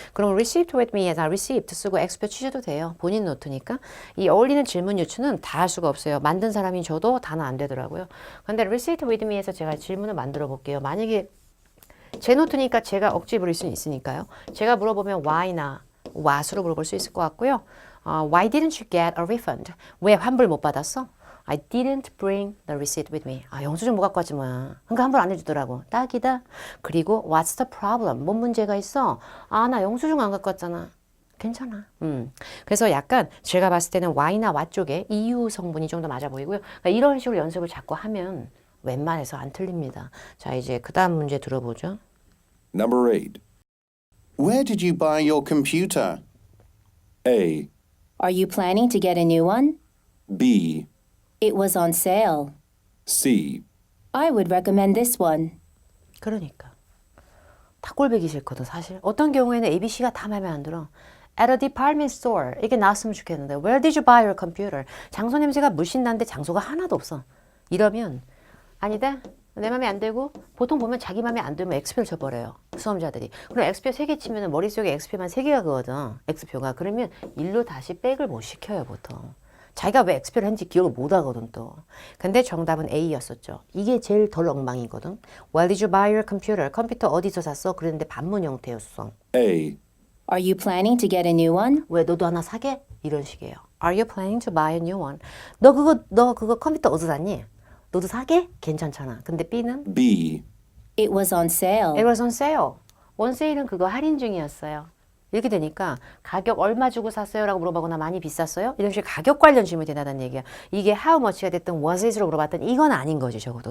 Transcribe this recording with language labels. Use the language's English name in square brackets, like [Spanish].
[Korean] 그럼 receipt with me에서 receipt 쓰고 X표 치셔도 돼요. 본인 노트니까. 이 어울리는 질문 유추는 다 할 수가 없어요. 만든 사람이 저도 다는 안 되더라고요. 근데 receipt with me에서 제가 질문을 만들어 볼게요. 만약에 제 노트니까 제가 억지 부릴 수는 있으니까요. 제가 물어보면 why나 what으로 물어볼 수 있을 것 같고요. [English] Why didn't you get a refund? [Korean] 왜 환불 못 받았어? [English] I didn't bring the receipt with me. [Korean] 영수증 못 갖고 왔지 뭐야. 그러니까 환불 안 해주더라고. 딱이다. 그리고 [English] what's the problem? [Korean] 뭔 문제가 있어? 나 영수증 안 갖고 왔잖아. 괜찮아. 그래서 약간 제가 봤을 때는 why나 what 쪽에 이유 성분이 좀 더 맞아 보이고요. 그러니까 이런 식으로 연습을 자꾸 하면 웬만해서 안 틀립니다. 자, 이제 그 다음 문제 들어보죠. [English] Number 8. Where did you buy your computer? A, Are you planning to get a new one? B, It was on sale. C, I would recommend this one. [Korean] 그러니까 다 꼴보기 싫거든 사실. 어떤 경우에는 ABC가 다 마음에 안 들어. [English] At a department store [Korean] 이게 나왔으면 좋겠는데 [English] Where did you buy your computer? [Korean] 장소 냄새가 물씬 나는데 장소가 하나도 없어. 이러면 아니다. 내 맘에 안 들고 보통 보면 자기 맘에 안 들면 X표를 쳐버려요. 수험자들이. 그럼 X표 3개 치면 머릿속에 X표만 3개가 그거든. X표가. 그러면 일로 다시 백을 못 시켜요 보통. 자기가 왜 X표를 했는지 기억을 못 하거든 또. 근데 정답은 A였었죠. 이게 제일 덜 엉망이거든. [English] Where did you buy your computer? [Korean] 컴퓨터 어디서 샀어? 그랬는데 반문 형태였어. [English] A, Are you planning to get a new one? [Korean] 왜 너도 하나 사게? 이런 식이에요. [English] Are you planning to buy a new one? [Korean] 너 그거 컴퓨터 어디서 샀니? 너도 사게? 괜찮잖아. 근데 B는 [English] B, It was on sale. It was on sale. [Korean] 원세일은 그거 할인 중이었어요. 이렇게 되니까 가격 얼마 주고 샀어요? 라고 물어보거나 많이 비쌌어요? 이런 식의 가격 관련 질문이 된다는 얘기야. 이게 how much가 됐든 was it으로 물어봤든 이건 아닌 거지 적어도.